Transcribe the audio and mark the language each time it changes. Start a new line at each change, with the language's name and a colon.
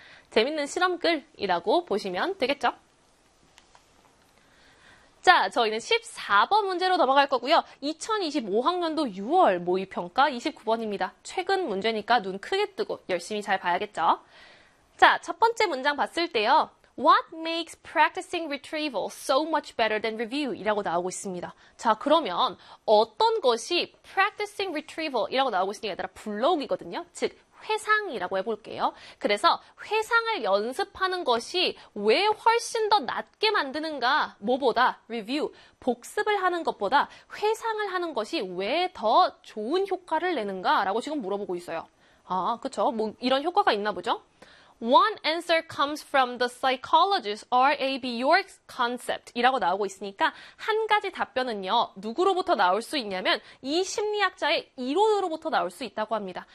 Korean: 재밌는 실험글이라고 보시면 되겠죠? 자, 저희는 14번 문제로 넘어갈 거고요. 2025학년도 6월 모의평가 29번입니다. 최근 문제니까 눈 크게 뜨고 열심히 잘 봐야겠죠? 자, 첫 번째 문장 봤을 때요.
English: What makes practicing retrieval so much better than review?
Korean: 이라고 나오고 있습니다. 자, 그러면 어떤 것이
English: practicing retrieval
Korean: 이라고 나오고 있으니까 얘들아, 불러오기거든요. 즉, 회상이라고 해볼게요. 그래서 회상을 연습하는 것이 왜 훨씬 더 낮게 만드는가? 뭐보다? review. 복습을 하는 것보다 회상을 하는 것이 왜더 좋은 효과를 내는가? 라고 지금 물어보고 있어요. 아, 그쵸. 뭐, 이런 효과가 있나 보죠?
English: One answer comes from the psychologist R.A.B. York's concept
Korean: 이라고 나오고 있으니까 한 가지 답변은요, 누구로부터 나올 수 있냐면 이 심리학자의 이론으로부터 나올 수 있다고 합니다.